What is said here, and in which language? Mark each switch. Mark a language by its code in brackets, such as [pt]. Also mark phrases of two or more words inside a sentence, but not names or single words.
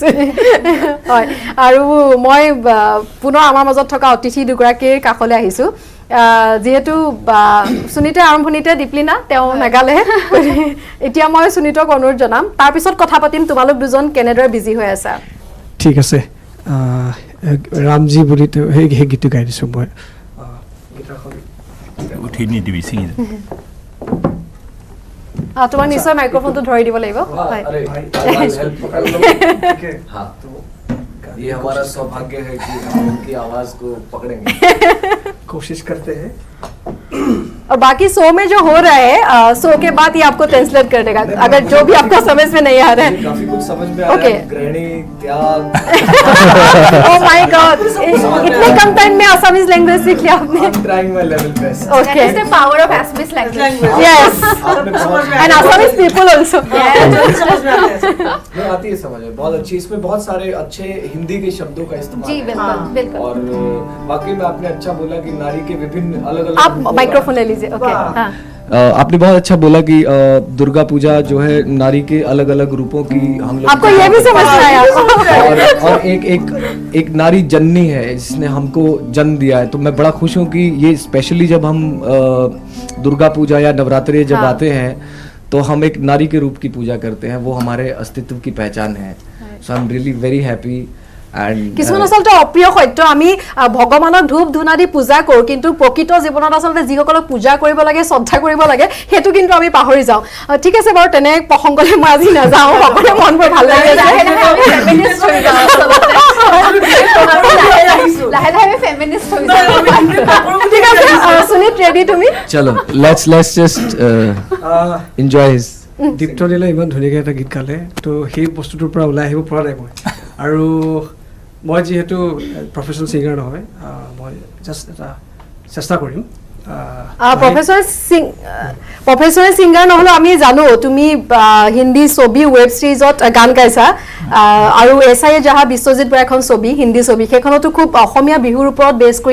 [as] হয় আৰু মই পুনৰ আমাৰ মাজত থকা অতিথি দুগৰাকীৰ কাষলৈ আহিছো যেহেতু সুনীতে আৰম্ভণিতে দীপলিনা তেওঁ নাগালে এতিয়া মই সুনীতক অনুৰোধ জনাম তাৰ পিছত কথা পাতিম তোমালোক দুজন কেনেদৰে বিজি হৈ আছা ঠিক আছে ৰামজি বুলি সেই গীতটো গাই দিছোঁ মই উঠি নিদিবি ছিঙি তোমাক নিশ্চয় মাইক্ৰফোনটো ধৰি দিব লাগিব হয় [hi] अरे हाँ ये हमारा सौभाग्य है कि हम उनकी आवाज को पकड़ेंगे कोशिश करते हैं और बाकी शो में जो हो रहा है शो के बाद ये आपको ट्रांसलेट कर देगा अगर जो भी आपको समझ में नहीं आ रहा है काफी कुछ समझ में आ रहा है गृहिणी त्याग [en] oh my god [hi] इतने कम टाइम में [en] Assamese language [hi] सीख लिया आपने [en] I'm trying my level best ओके That is the power of Assamese language. यस [hi] आपने बहुत [en] and Assamese people also [hi] नहीं आती है समझ में बहुत अच्छी इसमें बहुत सारे अच्छे हिंदी के शब्दों का इस्तेमाल जी है। बिल्कुल बिल्कुल और बाकी में आपने अच्छा बोला कि नारी के विभिन्न अलग अलग आप माइक्रोफोन ले लीजिए ओके हाँ आपने बहुत अच्छा बोला कि दुर्गा पूजा जो है नारी के अलग अलग रूपों की हम लोग आपको ये भी समझ में आया और एक नारी जननी है जिसने हमको जन्म दिया है तो मैं बड़ा खुश हूँ कि ये स्पेशली जब हम दुर्गा पूजा या नवरात्रि जब आते हैं तो हम एक नारी के रूप की पूजा करते हैं वो हमारे अस्तित्व की पहचान है [en] so I am really very happy [as] কিছুমান আচলতে অপ্ৰিয় সত্য আমি ভগৱানক ধূপ ধূনা দি পূজা কৰোঁ কিন্তু প্ৰকৃত জীৱনত আচলতে যিসকলক পূজা কৰিব লাগে শ্ৰদ্ধা কৰিব লাগে সেইটো কিন্তু আমি পাহৰি যাওঁ ঠিক আছে বাৰু তেনে প্ৰসংগলৈ মই আজি নাযাওঁ সকলোৰে মনবোৰ ভাল লাগি আছে লাহে লাহে ফেমিনিষ্ট হৈ যাওঁ ঠিক আছে সুনীত ৰেডি তুমি [en] चलो let's just enjoy his [as] দীপ্তদিলে ইমান ধুনীয়াকৈ এটা গীত গালে তো সেই বস্তুটোৰ পৰা ওলাই আহিব পৰা নাই মই আৰু মই যিহেতু [en] professional singer [as] নহয় মই জাষ্ট এটা চেষ্টা কৰিম [en] professional singer [as] নহ'লেও আমি জানো তুমি হিন্দী ছবি [en] web series-ত [as] গান গাইছা আৰু এছআই জাহা বিশ্বজিৎ বৰা এখন ছবি হিন্দী ছবি সেইখনতো খুব অসমীয়া বিহুৰ ওপৰত বেছ কৰি